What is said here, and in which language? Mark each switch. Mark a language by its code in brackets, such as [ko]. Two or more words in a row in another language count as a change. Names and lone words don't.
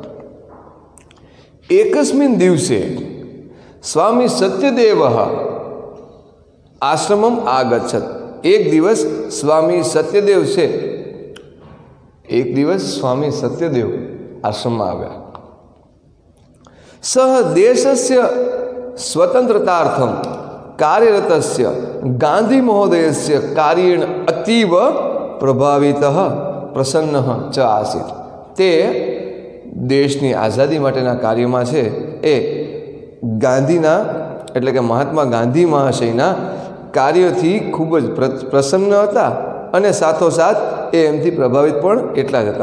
[sa] एकस्मिन दिवसे स्वामी सत्यदेव आश्रमम आगच्छत. [gu] એક દિવસ સ્વામી સત્યદેવ છે, એક દિવસ સ્વામી સત્યદેવ આશ્રમમાં આવ્યા. [sa] सह देशस्य स्वतंत्रतार्थम कार्यरतस्य गांधी महोदयस्य कार्येण अतीव प्रभावितः प्रसन्नः च आसीत्। [gu] તે દેશની આઝાદી માટેના કાર્યમાં છે એ ગાંધીના એટલે કે મહાત્મા ગાંધી મહાશયના કાર્યથી ખૂબ જ પ્રસન્ન હતા અને સાથોસાથ એ એમથી પ્રભાવિત પણ એટલા જ હતા।